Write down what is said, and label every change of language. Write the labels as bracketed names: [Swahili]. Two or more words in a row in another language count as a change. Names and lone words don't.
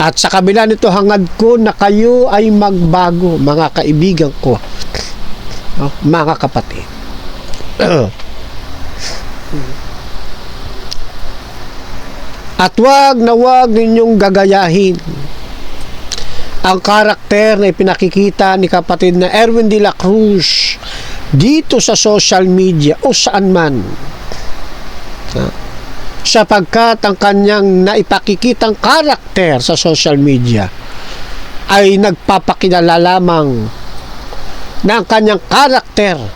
[Filipino] At sa kabila nito, hangad ko na kayo ay magbago, mga kaibigan ko, mga kapatid. At wag ninyong gagayahin ang karakter na ipinakikita ni kapatid na Erwin de la Cruz dito sa [English] social media [Filipino] o saan man, sapagkat ang kanyang naipakikitang karakter sa [English] social media [Filipino] ay nagpapakilala lamang na ang kanyang karakter